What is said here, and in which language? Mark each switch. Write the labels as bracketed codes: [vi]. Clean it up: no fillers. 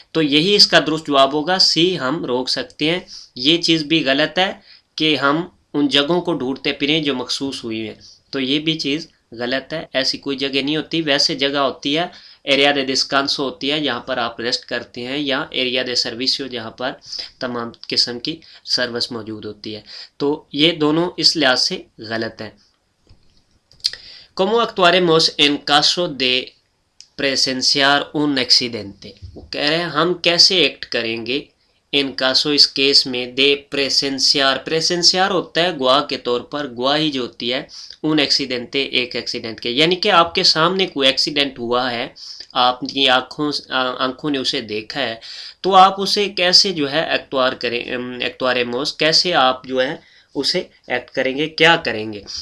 [hi] तो यही इसका दुरुस्त जवाब होगा सी, हम रोक सकते हैं। ये चीज़ भी गलत है कि हम उन जगहों को ढूंढते फिरें जो मखसूस हुई हैं, तो ये भी चीज़ गलत है। ऐसी कोई जगह नहीं होती, वैसे जगह होती है [es] एरिया दे डिस्कांसो [hi] होती है जहाँ पर आप रेस्ट करते हैं, या [es] एरिया दे सर्विसियो [hi] जहाँ पर तमाम किस्म की सर्विस मौजूद होती है। तो ये दोनों इस लिहाज से गलत हैं। [es] Como actuaremos en caso de presenciar un accidente। [hi] वो कह रहे हैं हम कैसे एक्ट करेंगे [es] इन कासो [hi] इस केस में [es] दे प्रेसेंसियार [hi] होता है गवाह के तौर पर, गवाही जो होती है [es] उन एक्सीडेंटे [hi] एक एक्सीडेंट के, यानी कि आपके सामने कोई एक्सीडेंट हुआ है, आपकी आंखों ने उसे देखा है, तो आप उसे कैसे जो है [es] एक्टुआरेमोस [hi] कैसे आप जो है उसे एक्ट करेंगे, क्या करेंगे।